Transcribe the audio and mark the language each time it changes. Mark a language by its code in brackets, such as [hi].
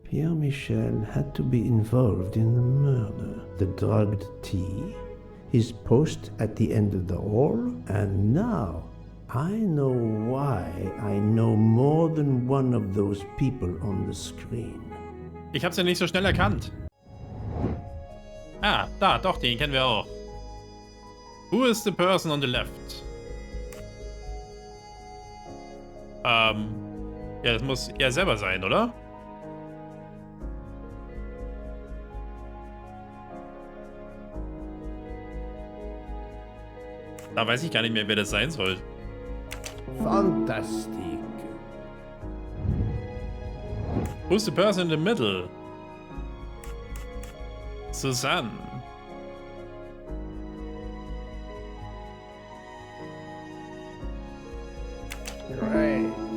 [en] Pierre Michel had to be involved in the murder. The drugged tea, his post at the end of the hall, and now I know why I know more than one of those people on the screen. [de] Ich hab's ja nicht so schnell erkannt. Ah, da, doch, den kennen wir auch. [en] Who is the person on the left? [de] Ja, das muss er selber sein, oder? Da weiß ich gar nicht mehr, wer das sein soll. [en] Fantastic. Who's the person in the middle? Suzanne. Right.